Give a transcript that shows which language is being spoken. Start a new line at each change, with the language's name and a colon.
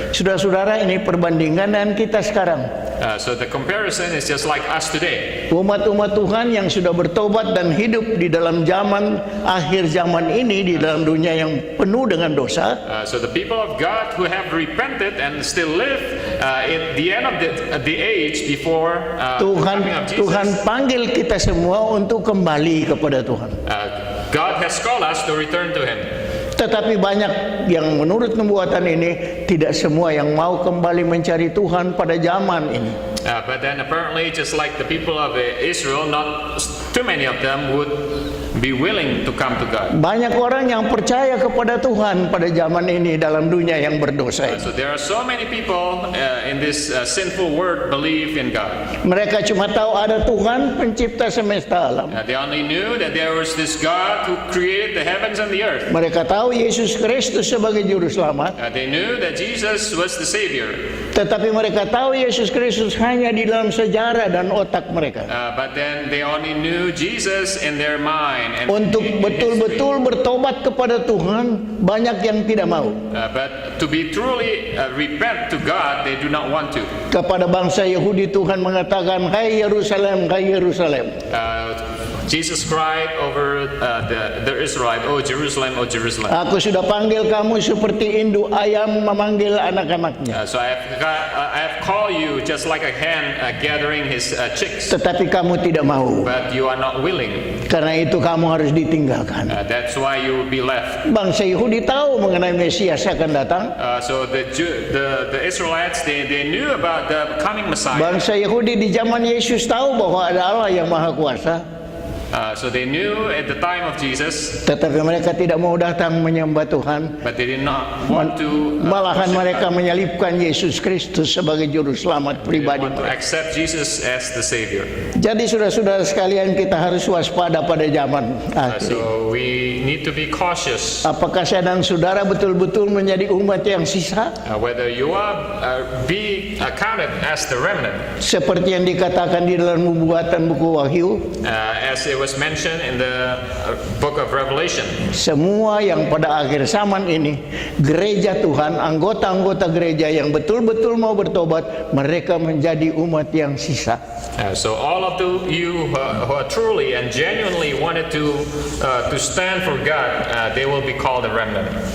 Indonesian: Saudara-saudara, ini perbandingan dengan kita sekarang.
English: So the comparison is just like us today.
Indonesian: Umat-umat Tuhan yang sudah bertobat dan hidup di dalam zaman akhir zaman ini, di dalam dunia yang penuh dengan dosa.
English: So the people of God who have repented and still live at the end of the age before the coming of Jesus.
Indonesian: Tuhan panggil kita semua untuk kembali kepada Tuhan.
English: God has called us to return to Him.
Indonesian: Tetapi banyak yang menurut nubuatan ini tidak semua yang mau kembali mencari Tuhan pada zaman ini.
English: But then apparently, just like the people of Israel, not too many of them would be willing to come to God.
Indonesian: Banyak orang yang percaya kepada Tuhan pada zaman ini dalam dunia yang berdosa ini.
English: So there are so many people in this sinful world believe in God.
Indonesian: Mereka cuma tahu ada Tuhan pencipta semesta alam.
English: They only knew that there was this God who created the heavens and the earth.
Indonesian: Mereka tahu Yesus Kristus sebagai juru selamat.
English: They knew that Jesus was the Savior.
Indonesian: Tetapi mereka tahu Yesus Kristus hanya di dalam sejarah dan otak mereka.
English: But then they only knew Jesus in their mind. And
Indonesian: Untuk betul-betul bertobat kepada Tuhan, banyak yang tidak mau.
English: But to be truly repent to God, they do not want to.
Indonesian: Kepada bangsa Yahudi Tuhan mengatakan, "Hai Yerusalem, hai Yerusalem."
English: Jesus cried over the Israelite, "Oh Jerusalem, oh Jerusalem."
Indonesian: Aku sudah panggil kamu seperti induk ayam memanggil anak-anaknya.
English: So I have called you just like a hen gathering his chicks.
Indonesian: Tetapi kamu tidak mau.
English: But you are not willing.
Indonesian: Karena itu kamu harus ditinggalkan.
English: That's why you will be left.
Indonesian: Bangsa Yahudi tahu mengenai Mesias akan datang.
English: So the Israelites they knew about the coming Messiah.
Indonesian: Bangsa Yahudi di zaman Yesus tahu bahwa ada Allah yang Maha Kuasa.
English: So they knew at the time of Jesus.
Indonesian: Tetapi mereka tidak mau datang menyembah Tuhan.
English: But they did not want to.
Indonesian: Malahan mereka menyalibkan Yesus Kristus sebagai juru selamat pribadi.
English: Want to accept Jesus as the Savior.
Indonesian: Jadi saudara-saudara sekalian, kita harus waspada pada zaman akhir.
English: So we need to be cautious.
Indonesian: Apakah saya dan saudara betul-betul menjadi umat yang sisa?
English: Whether you are be counted as the remnant.
Indonesian: Seperti yang dikatakan di dalam nubuatan buku Wahyu.
English: As it was mentioned in the book of Revelation.
Indonesian: Semua yang pada akhir zaman ini, gereja Tuhan, anggota-anggota gereja yang betul-betul mau bertobat, mereka menjadi umat yang sisa.
English: So all of you who are truly and genuinely wanted to stand for God, they will be called the remnant.